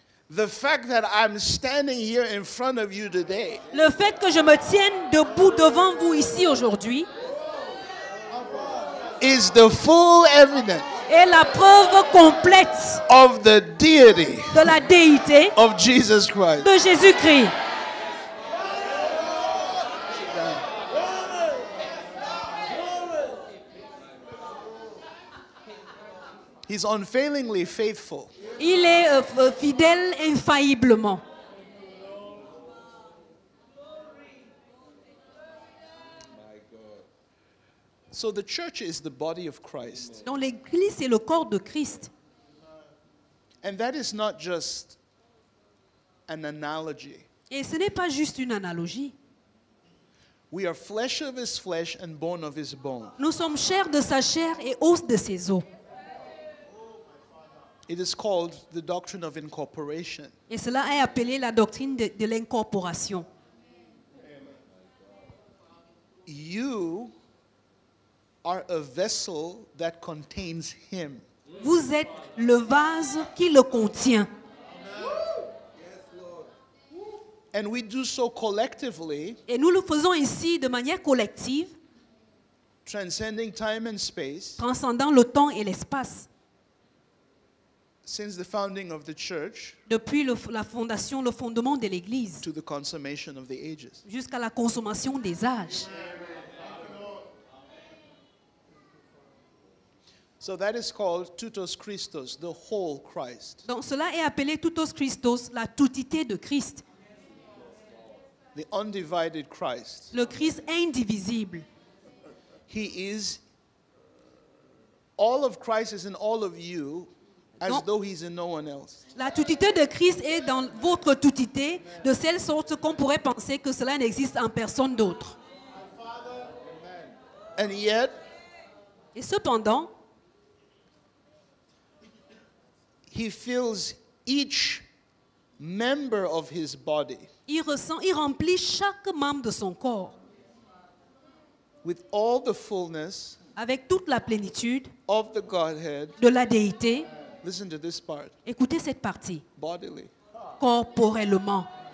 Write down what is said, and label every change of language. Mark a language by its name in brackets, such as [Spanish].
[English] the fact that I'm standing here in front of you today [French] le fait que je me tienne debout devant vous ici aujourd'hui [English] is the full evidence [French] est la preuve complète [English] of the deity [French] de la déité [English] of Jesus Christ. [French] de Jésus-Christ. [English] He's unfailingly faithful. [French] Il est fidèle infailliblement. [English] So the church is the body of Christ. [French] Donc l'Église, c'est le corps de Christ. [English] And that is not just an analogy. [French] Et ce n'est pas juste une analogie. [English] We are flesh of his flesh and bone of his bone. [French] Nous sommes chair de sa chair et os de ses os. [English] It is called the doctrine of incorporation. [French] Et cela est appelé la doctrine de l'incorporation. [English] You are a vessel that contains him. [French] Vous êtes le vase qui le contient. [English] And we do so collectively, [French] Et nous le faisons ici de manière collective, [English] transcending time and space, [French] transcendant le temps et l'espace. [English] since the founding of the church [French] Depuis la fondation, le fondement de l'Église, [English] to the consummation of the ages. [French] jusqu'à la consommation des âges. [English] So that is called toutos Christos, the whole Christ, [French] Donc cela est appelé toutos Christos, la toutité de Christ, [English] the undivided Christ. [French] le Christ indivisible. [English] He is, all of Christ is in all of you, as [French] Non. [English] though he's in no one else. [French] La toutité de Christ est dans votre toutité, de telle sorte qu'on pourrait penser que cela n'existe en personne d'autre. [English] And yet, [French] Et cependant, [English] he fills each member of his body [French] il remplit chaque membre de son corps [English] with all the fullness [French] avec toute la plénitude [English] of the Godhead. [French] de la déité. [English] Listen to this part, [French] Écoutez cette partie. [English] bodily. [French] Corporellement.